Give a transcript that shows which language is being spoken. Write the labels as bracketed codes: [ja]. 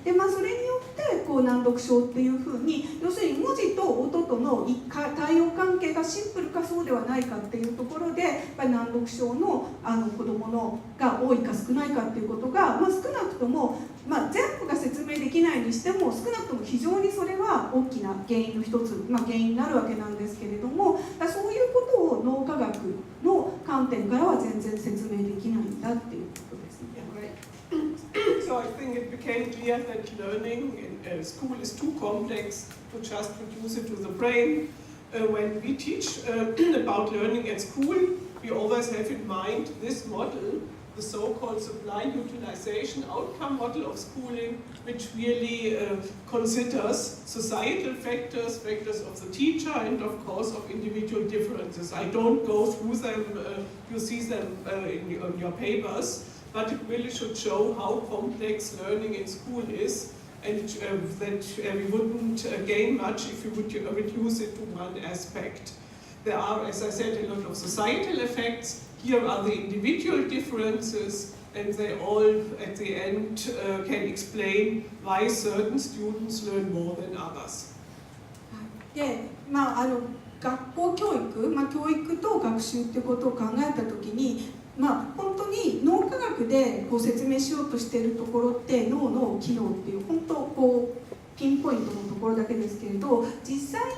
[ja] でそれによって難読症っていうふうに要するに文字と音との対応関係がシンプルかそうではないかっていうところでやっぱり難読症の子どもが多いか少ないかっていうことが、少なくとも全部が説明できないにしても少なくとも非常にそれは大きな原因の一つ、原因になるわけなんですけれども、そういうことを脳科学の観点からは全然説明できないんだっていうことですね。 [en] So I think it became clear that learning in school is too complex to just reduce it to the brain. When we teach about learning at school, we always have in mind this model, the so-called supply utilization outcome model of schooling, which really considers societal factors, factors of the teacher, and of course of individual differences. I don't go through them, you see them in your papers, but it really should show how complex learning in school is, and that we wouldn't gain much if we would reduce it to one aspect. There are, as I said, a lot of societal effects. Here are the individual differences, and they all at the end can explain why certain students learn more than others. [ja] で、学校教育、教育と学習っていうことを考えたときに、本当に脳科学で説明しようとしているところって脳の機能っていう本当ピンポイントのところだけですけれど、実際